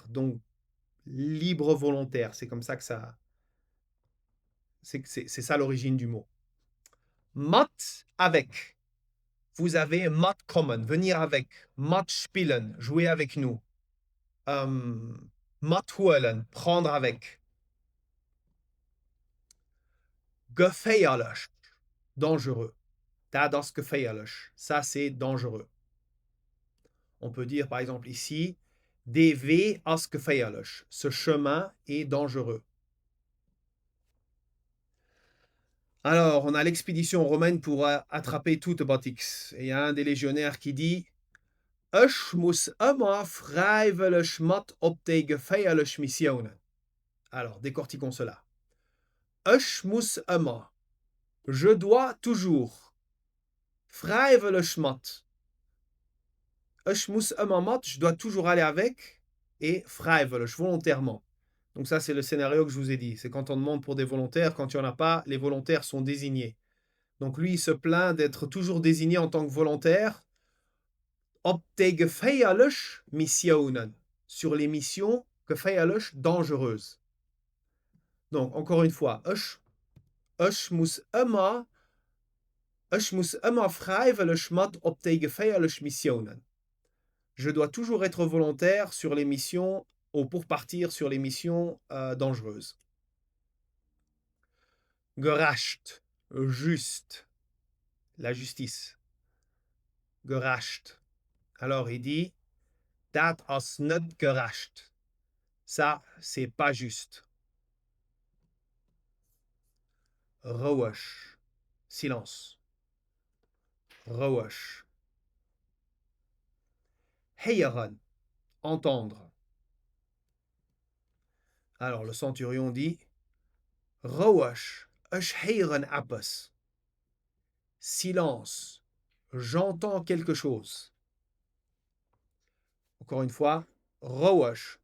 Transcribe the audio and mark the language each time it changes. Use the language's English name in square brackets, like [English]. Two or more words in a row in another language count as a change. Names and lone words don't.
[French] Donc libre volontaire, c'est comme ça que ça. C'est ça l'origine du mot. Mat avec. vous avez mitkommen, venir avec, mitspielen, jouer avec nous, mitholen, prendre avec, [German] gefährlich, dangereux. Das gefährlich, [French] ça c'est dangereux. On peut dire par exemple ici, [German] der Weg ist gefährlich, [French] ce chemin est dangereux. Alors, on a l'expédition romaine pour attraper toute Batix. Et il y a un des légionnaires qui dit [German] Ich muss immer freiwillig mit op die gefährliche Missionen. [French] Alors, décortiquons cela. [German] Ich muss immer. [French] Je dois toujours. [German] Freiwillig mit. Ich muss immer mit. [French] Je dois toujours aller avec. Et freiwillig, volontairement. Donc ça, c'est le scénario que je vous ai dit. C'est quand on demande pour des volontaires. Quand il n'y en a pas, les volontaires sont désignés. Donc lui, il se plaint d'être toujours désigné en tant que volontaire. [German] Op die gefährlich Missionen. [French] Sur les missions gefährlich, dangereuses. Donc, encore une fois, [German] ich muss immer freiwillig mit op die gefährlich Missionen. [French] Je dois toujours être volontaire sur les missions ou pour partir sur les missions dangereuses. Gerecht, juste, la justice. [German] Gerecht. [French] Alors, il dit, [Dutch] dat is niet gerecht. [French] Ça, c'est pas juste. [German] Ruhig. [French] Silence. Ruhig. [German] Hören. [French] Entendre. Alors, le centurion dit, [German] Ruhig. Ich hören etwas. [French] Silence. J'entends quelque chose. Encore une fois, [German] Ruhig.